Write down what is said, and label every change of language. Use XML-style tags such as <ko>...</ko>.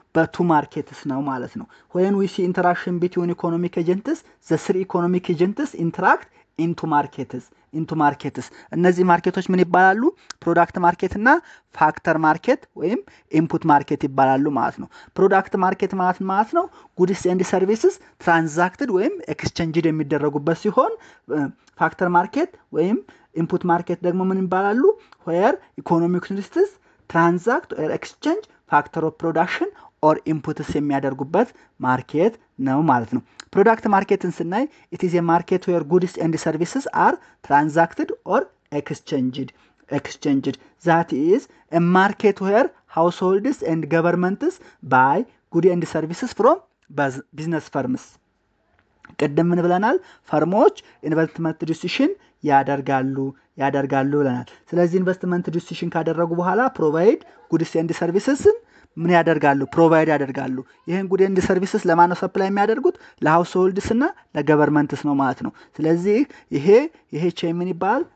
<am>በቱ ማርኬትስ ነው ማለት ነው።</am> <en>when we see interaction between economic agents the three economic agents interact into markets</en> <am>እነዚህ ማርኬቶች ምን ይባላሉ? ፕሮዳክት ማርኬት እና ፋክተር ማርኬት ወይም ኢንፑት ማርኬት ይባላሉ ማለት ነው። ፕሮዳክት ማርኬት ማለት ነው</am> <en>ጉድስ ኤንድ ሰርቪስስ ትራንዛክትድ</en> <am>ወይም ኤክስቼንጅድ የሚደረጉበት ሲሆን ፋክተር ማርኬት ወይም ኢንፑት ማርኬት ደግሞ ምን ይባላሉ?</am> <en>where economic ዩኒትስ ትራንዛክት ኦር ኤክስቼንጅ ፋክተር ኦፍ ፕሮዳክሽን ኦር ኢንፑትስ</en> <am>የሚያደርጉበት ማርኬት ነው ማለት ነው። ፕሮዳክት ማርኬትን ስናይ</am> <en>it is a market where goods and services are transacted or exchanged. That is a market where households and governments buy goods and services from business firms.</en> <am>ቀደም ምን ብለናል? ፈርሞች ኢንቨስትመንት ዲሲሽን ያደርጋሉ ብለናል። ስለዚህ ኢንቨስትመንት ዲሲሽን ካደረጉ በኋላ ፕሮቫይድ ጉድስ ኤንድ ሰርቪስስን ምን ያደርጋሉ? ፕሮቫይድ ያደርጋሉ። ይሄን ጉድ ኤንድ ሰርቪስስ ለማን ሰፕላይ የሚያደርጉት? ለሃውስሆልድስ እና ለገቨርንመንትስ ነው ማለት ነው። ስለዚህ ይሄ ምን ይባላል?</am>